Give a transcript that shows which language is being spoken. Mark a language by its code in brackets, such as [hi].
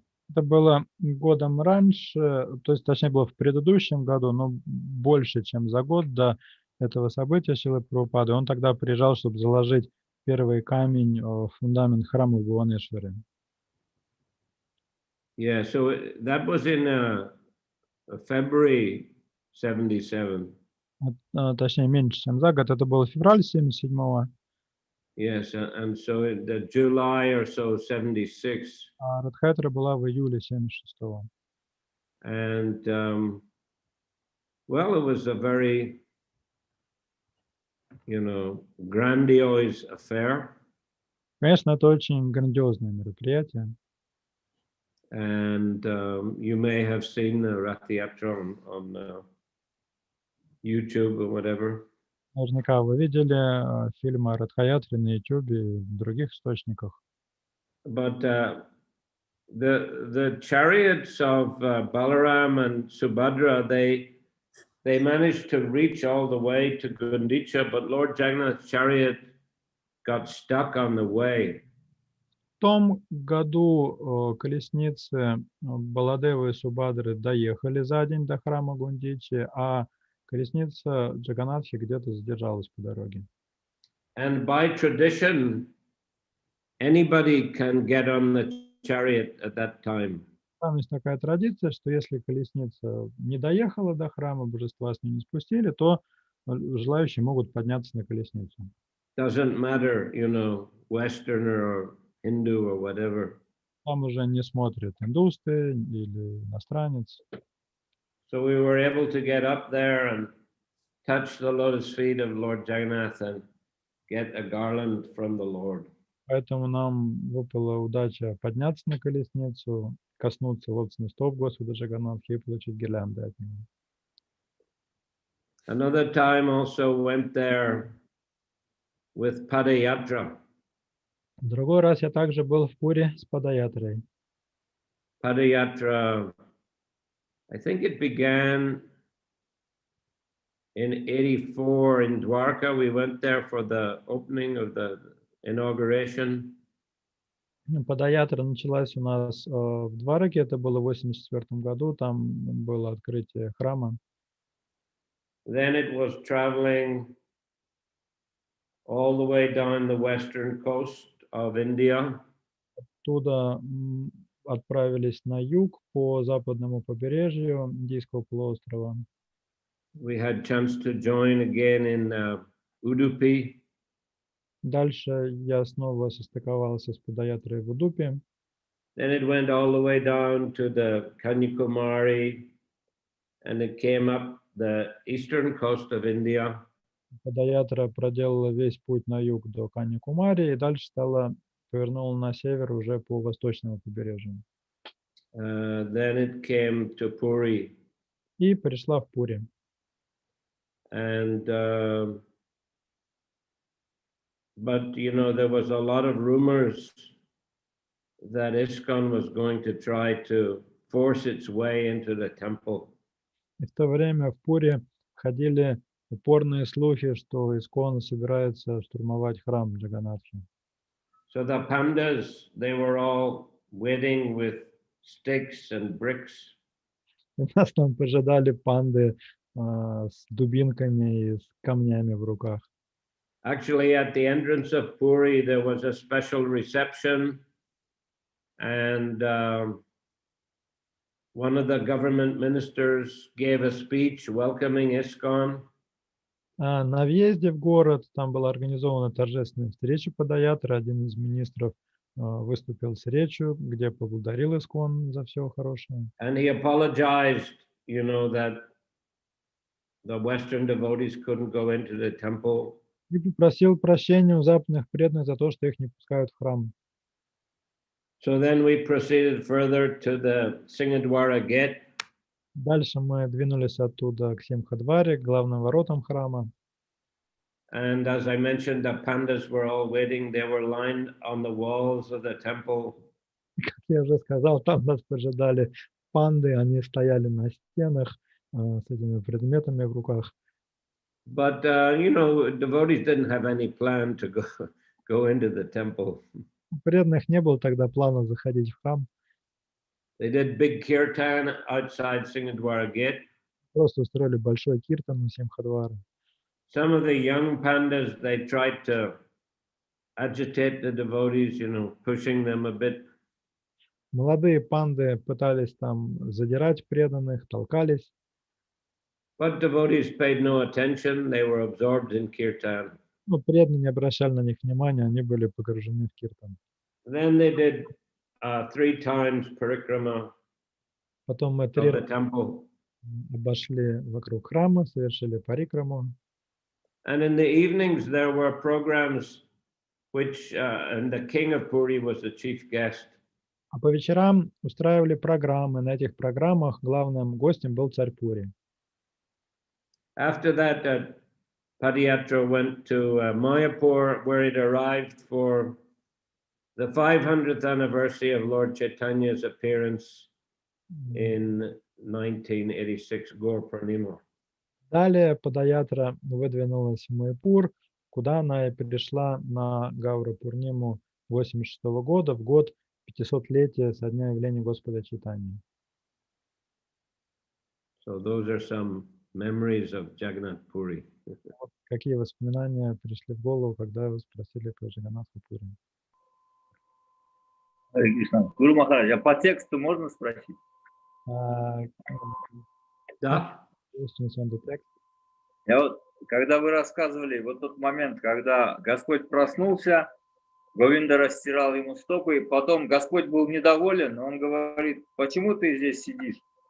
[ru] Это было годом раньше, то есть, точнее, было в предыдущем году, но больше, чем за год до этого события Шрилы Прабхупады. Он тогда приезжал, чтобы заложить первый камень в фундамент храма в Бхуванешваре. [en] Yeah, so that was in February 77. [ru] Точнее, меньше, чем за год. Это было февраль 77-го. [en] Yes, and so in the July or so, 76. [ru] А Радхаятра была в июле 76-го. [en] And, well, it was a very, grandiose affair. [ru] Конечно, это очень грандиозное мероприятие. [en] And you may have seen the Rath Yatra on YouTube or whatever. [ru] Наверняка вы видели фильмы о Радхаятре на YouTube и в других источниках. [en] But the chariots of Balaram and Subhadra, they managed to reach all the way to Gundicha, but Lord Jagannath's chariot got stuck on the way. [ru] В том году колесницы Баладевы и Субадры доехали за день до храма Гундичи, а колесница Джаганатхи где-то задержалась по дороге. [en] And by tradition, anybody can get on the chariot at that time. [ru] Там есть такая традиция, что если колесница не доехала до храма, божества с ней не спустили, то желающие могут подняться на колесницу. [en] Doesn't matter, Westerner or Hindu or whatever. [ru] Там уже не смотрят индусты или иностранец. [en] So we were able to get up there and touch the lotus feet of Lord Jagannath and get a garland from the Lord. [ru] Поэтому нам выпала удача подняться на колесницу, коснуться лотосных стоп Господа Джаганатхи и получить гирлянды от него. [en] Another time also went there with Padayatra. [ru] В другой раз я также был в Пури с Падаятрой. [en] Padayatra, I think it began in 84 in Dwarka. We went there for the opening of the inauguration. [ru] Падаятра началась у нас в Двараке, это было в 1984 году, там было открытие храма. [en] Then it was traveling all the way down the western coast of India. [ru] Оттуда отправились на юг по западному побережью Индийского полуострова. [en] We had chance to join again in Udupi. [ru] Дальше я снова состыковался с Падаятрой в Удупе. [en] Then it went all the way down to the Kanyakumari, and it came up the eastern coast of India. [ru] Падаятра проделала весь путь на юг до Каньякумари и дальше повернула на север уже по восточному побережью. [en] Then it came to Puri. [ru] И пришла в Пури. [en] And but you know, there was a lot of rumors that ISKCON was going to try to force its way into the temple. [ru] И в то время в Пури ходили упорные слухи, что ИСККОН собирается штурмовать храм Джаганатхи. [en] So the pandas, they were all waiting with sticks and bricks. [ru] И нас там поджидали панды с дубинками и с камнями в руках. [en] Actually, at the entrance of Puri, there was a special reception, and one of the government ministers gave a speech welcoming ISKCON. [ru] На въезде в город там была организована торжественная встреча Падаятры. Один из министров выступил с речью, где поблагодарил ИСККОН за все хорошее. [en] And he apologized, you know, that the Western devotees couldn't go into the temple. [ru] И попросил прощения у западных преданных за то, что их не пускают в храм. [en] So then we proceeded further to the Singadwara gate. [ru] Дальше мы двинулись оттуда к Симхадваре, к главным воротам храма. [en] And as I mentioned, the pandas were all waiting. They were lined on the walls of the temple. [ru] Как я уже сказал, там нас поджидали панды, они стояли на стенах с этими предметами в руках. [en] But you know, devotees didn't have any plan to go into the temple. [ru] У преданных не было тогда плана заходить в храм. [en] They did big kirtan outside Singadwara gate. [ru] Просто устроили большой киртан у Симхадвара. [en] Some of the young pandas, they tried to agitate the devotees, you know, pushing them a bit. [ru] Молодые панды пытались там задирать преданных, толкались. [en] But devotees paid no attention. They were absorbed in kirtan. [ru] Но преданные не обращали на них внимания, они были погружены в киртан. [en] Then they did 3 times parikrama [ru] Потом мы [en] of 3 the temple. [ru] обошли вокруг храма, совершили парикраму. [en] And in the evenings, there were programs which, and the king of Puri was the chief guest. [ru] А по вечерам устраивали программы. На этих программах главным гостем был царь Пури. [en] After that, Padayatra went to Mayapur, where it arrived for the 500th anniversary of Lord Chaitanya's appearance in 1986, Gaur Purnima. [ru] Далее Падаятра выдвинулась в Майпур, куда она и пришла на Гаура Пурниму 1986 года, в год 500-летия со дня явления Господа Чайтаньи. [en] So those are some memories of Jagannath Puri. [ru] Вот какие воспоминания пришли в голову, когда вы спросили про Джаганнатху Пури? Гуру Махарадж, а по тексту можно спросить? Да. Я вот, когда вы рассказывали, вот тот момент, когда Господь проснулся, Говинда растирал ему стопы, потом Господь был недоволен, он говорит, почему ты здесь сидишь?